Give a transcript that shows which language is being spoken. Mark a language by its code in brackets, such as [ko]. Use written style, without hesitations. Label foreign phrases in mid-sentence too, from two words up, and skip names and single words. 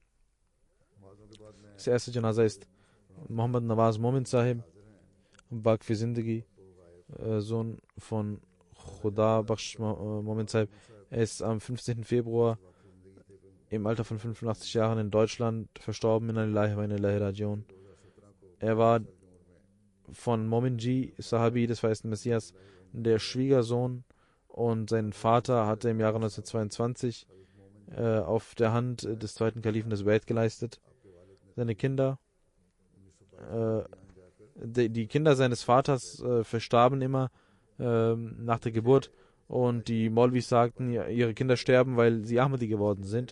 [de] Das erste Janaza ist Muhammad Nawaz Momin Sahib, Bak fi Zindagi, Sohn von Khuda Bakhsh Momin Sahib. Er ist am 15. Februar im Alter von 85 Jahren in Deutschland verstorben. [ar] إنا لله وإنا إليه راجعون. [de] Er war von Mominji Sahabi des Weißen Messias der Schwiegersohn und sein Vater hatte im Jahre 1922 auf der Hand des zweiten Kalifen das Bayt geleistet. Seine Kinder, die Kinder seines Vaters verstarben immer nach der Geburt und die Maulvis sagten, ihre Kinder sterben, weil sie Ahmadi geworden sind.